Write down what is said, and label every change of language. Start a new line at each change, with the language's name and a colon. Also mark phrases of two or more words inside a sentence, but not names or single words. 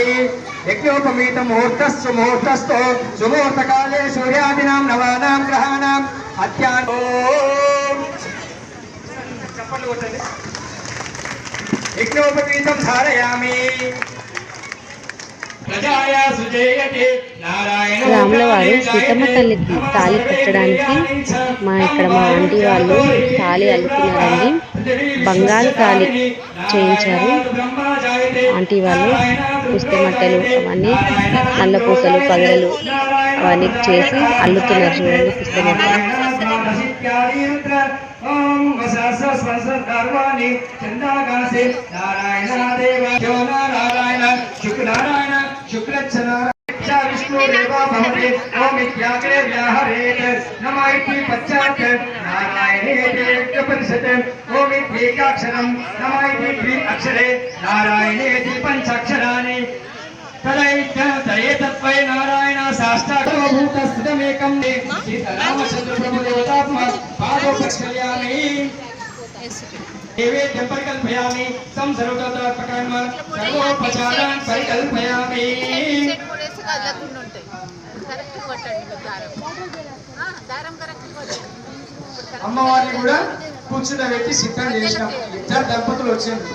Sanskrit: यज्ञोपवीतं मुहूर्तस्तु मुहूर्तस्थो सुमुहूर्तकाले सूर्यादीनां नवानां ग्रहाणाम् अत्यान् यज्ञोपवीतं धारयामि.
Telugu: రాముల వారు సీతమ్మ తల్లికి తాళి కట్టడానికి మా ఆంటీ వాళ్ళు తాళి అల్లుతున్నారండి. బంగారు తాళి చేయించారు ఆంటీ వాళ్ళు. పుస్తమట్టలు అవన్నీ నల్ల పూసలు పగడలు అవన్నీ చేసి అల్లుతున్నారు చూడండి పుస్తమట్టలు.
Sanskrit: विष्णु देवा भवते ओम इत्याग्रे व्याहरेत नमः इति पश्चात् नारायणे परिषत् ओम इत्येकाक्षरं नमः इति द्वि अक्षरे नारायणे इति पंचाक्षराणि तदैतत्वै नारायण साष्टाङ्गभूतस्थितमेकं सीतारामचन्द्र प्रभु देवतात्मा पादौ प्रक्षालयामि नैवेद्यं परिकल्पयामि संसर्वतत्पकर्म सर्वोपचारान् परिकल्पयामि.
Telugu: అమ్మవారిని కూడా కూర్చుండబెట్టి సిద్ధం చేసినాం. ఇద్దరు దంపతులు వచ్చింది.